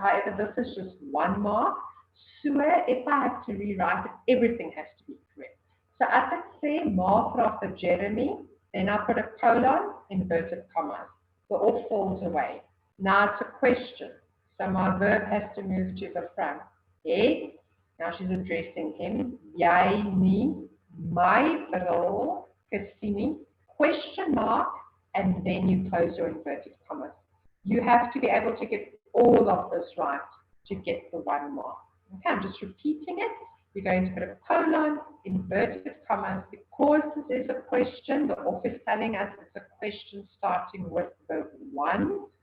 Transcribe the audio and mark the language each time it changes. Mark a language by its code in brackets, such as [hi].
[en] However, this is just 1 mark. So if I have to rewrite it, everything has to be correct. So as I say, [af] ma vra vir Jeremy, [en] then I put a colon, inverted commas. The off falls away. Now it's a question. So my verb has to move to the front. Het, now she's addressing him. [af] Jy nie my bril gesien nie. [en] Question mark, and then you close your inverted commas. You have to be able to get all of this right to get the 1 mark. Okay, I'm just repeating it. You're going to put a colon, inverted commas, because this is a question. The author is telling us it's a question starting with verb 1.